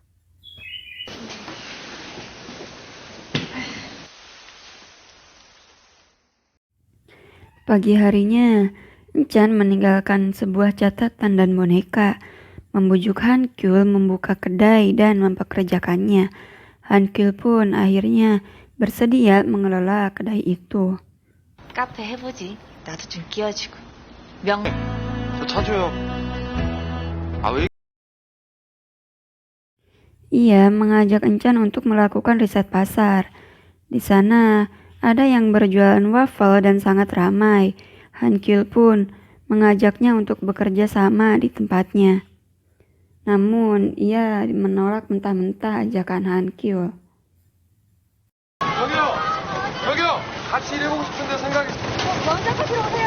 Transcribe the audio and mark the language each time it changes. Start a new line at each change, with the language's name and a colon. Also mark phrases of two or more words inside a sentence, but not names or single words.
Indonesian: Pagi harinya, Chan meninggalkan sebuah catatan dan boneka, membujuk Han Kyul membuka kedai dan mempekerjakannya. Han Kyul pun akhirnya bersedia mengelola kedai itu.
Korean: 카페 해보지. 나도 좀 끼워주고. 명. 차 줘요. 왜?
Indonesian: Ia mengajak Chan untuk melakukan riset pasar. Di sana ada yang berjualan waffle dan sangat ramai. Han Kyul pun mengajaknya untuk bekerja sama di tempatnya. Namun ia menolak mentah-mentah ajakan Han Kyul.
Korean: 여기요. 같이 일해보고 싶은데 생각이. 먼저 커피로 오세요.